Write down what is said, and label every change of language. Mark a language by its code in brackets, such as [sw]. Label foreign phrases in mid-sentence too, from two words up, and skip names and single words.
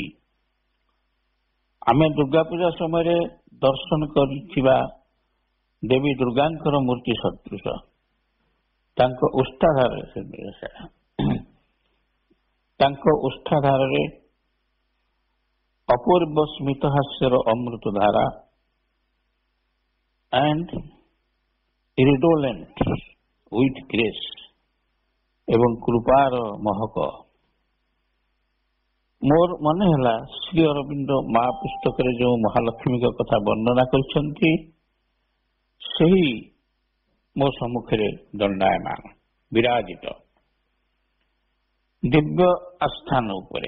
[or] ଆମେ ଦୁର୍ଗା ପୂଜା ସମୟରେ ଦର୍ଶନ କରିଥିବା ଦେବୀ ଦୁର୍ଗାଙ୍କର ମୂର୍ତ୍ତି ସଦୃଶ। ତାଙ୍କ ଓଷ୍ଠାଧାରରେ ଅପୂର୍ବ ସ୍ମିତହାସ୍ୟର ଅମୃତ ଧାରା [en] and redolent with grace [or] ଏବଂ କୃପାର ମହକ। ମୋର ମନେ ହେଲା ଶ୍ରୀ ଅରବିନ୍ଦ ମା ପୁସ୍ତକରେ ଯେଉଁ ମହାଲକ୍ଷ୍ମୀଙ୍କ କଥା ବର୍ଣ୍ଣନା କରିଛନ୍ତି, ସେହି ମୋ ସମ୍ମୁଖରେ ଦଣ୍ଡାୟମାନ ବିରାଜିତ ଦିବ୍ୟ ଆସ୍ଥାନ ଉପରେ।